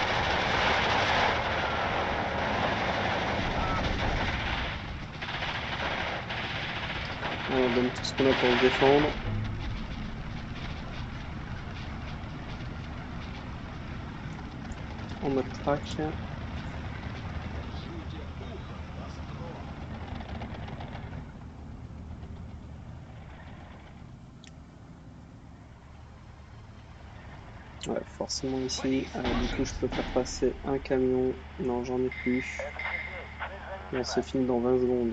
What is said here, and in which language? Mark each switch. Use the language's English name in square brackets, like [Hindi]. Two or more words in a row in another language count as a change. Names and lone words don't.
[French] On donne tout ce qu'on a pour se défendre. En mode track. [Russian] Держите ухо востро. [French] Ouais, forcément ici. Du coup, je peux faire passer un camion. Non, j'en ai plus. Bon, c'est fini dans 20 secondes.